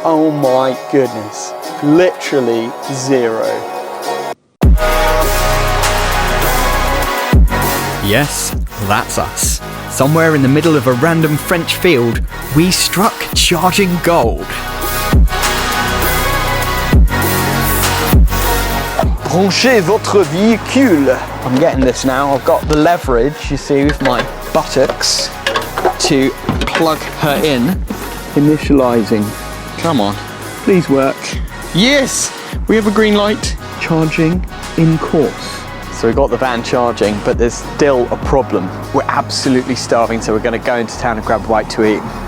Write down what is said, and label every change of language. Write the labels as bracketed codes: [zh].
[en] Oh my goodness. Literally 0. Yes, that's us. Somewhere in the middle of a random French field, we struck charging gold. [fr] Branchez votre véhicule. [en] I'm getting this now. I've got the leverage, you see, with my buttocks to plug her in. Initializing. Come on. Please work. Yes! We have a green light. Charging in course. So we got the van charging, but there's still a problem. We're absolutely starving, so we're going to go into town and grab a bite to eat.